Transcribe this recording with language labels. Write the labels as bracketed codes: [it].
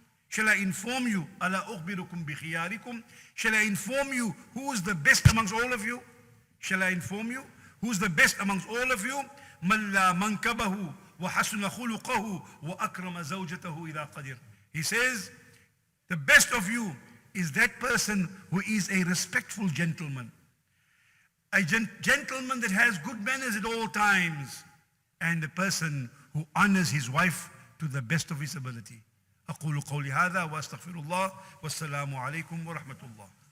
[en] Shall I inform you? [ar] ألا أخبركم بخياركم? [en] Shall I inform you who is the best amongst all of you? Shall I inform you who's the best amongst all of you? [ar] من لا منكبه وحسن خلقه وأكرم زوجته إذا قدر. [en] He says, the best of you is that person who is a respectful gentleman. A gentleman that has good manners at all times, and a person who honors his wife to the best of his ability. [ar] أقول قولي هذا وأستغفر الله والسلام عليكم ورحمة الله.